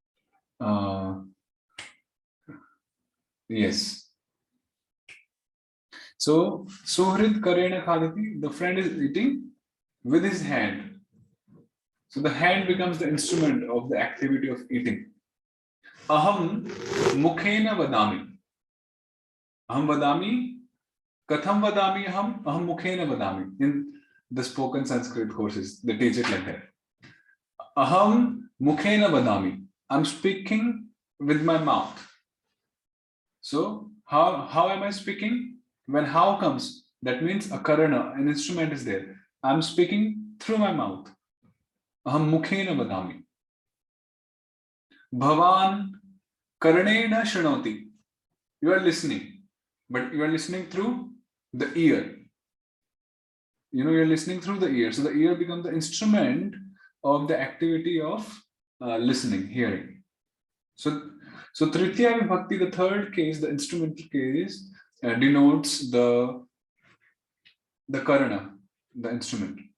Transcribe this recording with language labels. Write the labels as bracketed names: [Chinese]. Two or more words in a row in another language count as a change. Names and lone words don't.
[English] Yes. So, [Sanskrit] suhrid karena khadati, [English] the friend is eating with his hand. So, the hand becomes the instrument of the activity of eating. [Sanskrit] Aham mukhena vadami. Aham vadami. Katham vadami aham mukhena vadami. [English] In the spoken Sanskrit courses, they teach it like that. [Sanskrit] Aham mukhena vadami. [English] I'm speaking with my mouth. So how am I speaking? When how comes, that means a karana, an instrument is there. I'm speaking through my mouth. [Sanskrit] Aham mukhena vadami. Bhavan karanena shrunoti. [English] You are listening, but you are listening through the ear. You're listening through the ear. So the ear becomes the instrument of the activity of listening, hearing. So [Sanskrit] Tritiya Vibhakti, [English] the third case, the instrumental case, denotes the karana, the instrument.